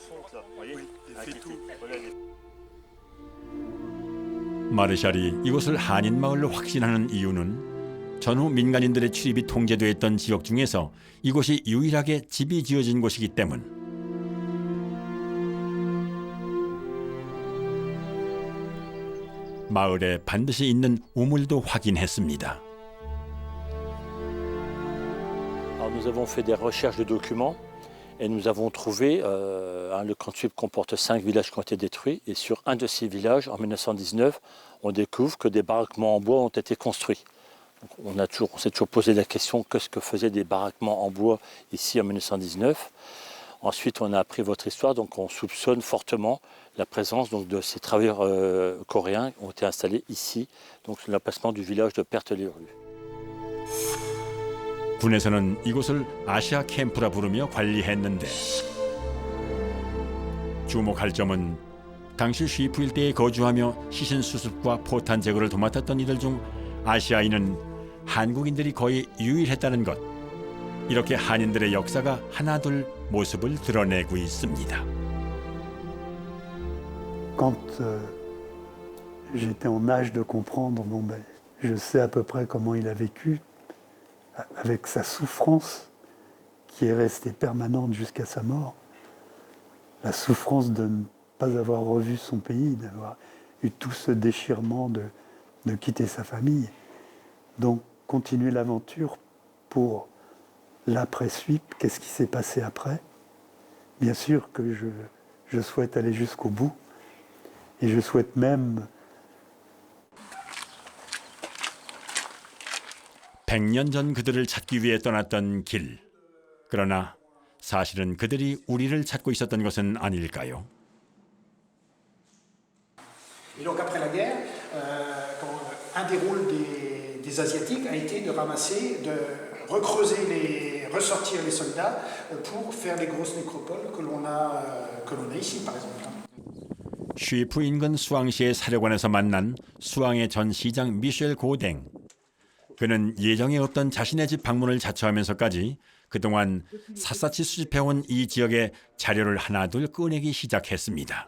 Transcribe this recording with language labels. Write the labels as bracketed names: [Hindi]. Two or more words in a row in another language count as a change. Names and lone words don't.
[Korean] 마르샬이 이곳을 한인 마을로 확신하는 이유는 전후 민간인들의 출입이 통제돼 있던 지역 중에서 이곳이 유일하게 집이 지어진 곳이기 때문. 마을에 반드시 있는 우물도 확인했습니다. [French] Nous avons fait des recherches de documents et nous avons trouvé, le camp de Suippes comporte 5 villages qui ont été détruits et sur un de ces villages, en 1919, on découvre que des baraquements en bois ont été construits. Donc on s'est toujours posé la question, qu'est-ce que faisaient des baraquements en bois ici en 1919 ? Ensuite, on a appris votre histoire, donc on soupçonne fortement la présence donc, de ces travailleurs coréens qui ont été installés ici, donc l'emplacement du village de Perthes-les-Rues. [Korean] 군에서는 이곳을 아시아 캠프라 부르며 관리했는데, 주목할 점은 당시 슈이프 일대에 거주하며 시신 수습과 포탄 제거를 도맡았던 이들 중 아시아인은 한국인들이 거의 유일했다는 것. 이렇게 한인들의 역사가 하나둘 모습을 드러내고 있습니다. [French] Quand j'étais en âge de comprendre, je sais à peu près comment il a vécu, avec sa souffrance qui est restée permanente jusqu'à sa mort, la souffrance de ne pas avoir revu son pays, d'avoir eu tout ce déchirement de quitter sa famille. Donc continuer l'aventure pour l'après-Suippes, qu'est-ce qui s'est passé après? Bien sûr que je souhaite aller jusqu'au bout et je souhaite même [Korean] 100년 전 그들을 찾기 위해 떠났던 길. 그러나 사실은 그들이 우리를 찾고 있었던 것은 아닐까요? [French] Et donc après la guerre, un des rôles des Asiatiques a été de ramasser, de ressortir les soldats pour faire les grosses nécropoles que l'on a ici par exemple. [Korean] 슈이프 인근 수앙시의 사령관에서 만난 수앙의 전 시장 미셸 고댕. 그는 예정에 없던 자신의 집 방문을 자처하면서까지 그동안 샅샅이 수집해온 이 지역의 자료를 하나둘 꺼내기 시작했습니다.